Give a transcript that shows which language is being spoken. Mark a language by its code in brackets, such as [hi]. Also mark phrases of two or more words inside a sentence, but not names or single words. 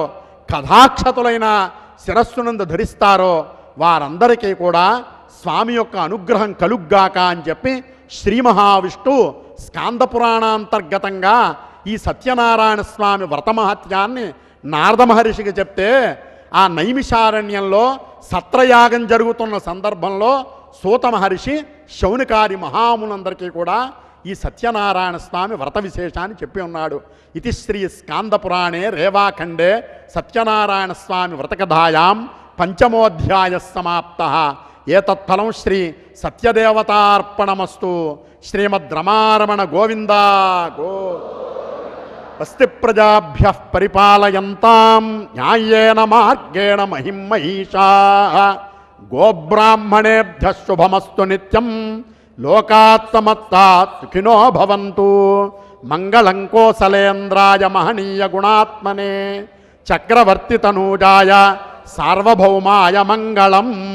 [te] కథాక్షతులైన శిరస్సునందు ధరిస్తారో వారందరికీ కూడా స్వామి యొక్క అనుగ్రహం కలుగ్గాక అని చెప్పి శ్రీ మహావిష్ణువు స్కాంద పురాణాంతర్గతంగా ఈ సత్యనారాయణ స్వామి వ్రతమహత్యాన్ని నారద మహర్షికి చెప్తే, ఆ నైమిషారణ్యంలో సత్రయాగం జరుగుతున్న సందర్భంలో సూత మహర్షి శౌనకాది మహాములందరికీ కూడా ఈ సత్యనారాయణ స్వామి వ్రత విశేషాన్ని చెప్పి ఉన్నాడు. [sa] ఇది శ్రీ స్కాంద పురాణే రేవాఖండే సత్యనారాయణ స్వామి వ్రతకథాయాం పంచమోధ్యాయ సమాప్త. ఏతత్ఫలం శ్రీ సత్యదేవతార్పణమస్తు. శ్రీమద్ రమారమణ గోవింద గో. స్వస్తి ప్రజాభ్య పరిపాలయంతాం న్యాయేన మార్గేణ మహిం మహిషాః. గోబ్రాహ్మణేభ్య శుభమస్తు నిత్యం. లోకాత్ సమస్తాత్ సుఖినో భవంతు. మంగళం కోసలేంద్రాయ మహనీయ గుణాత్మనే చక్రవర్తి తనూజాయ సార్వభౌమాయ మంగళం.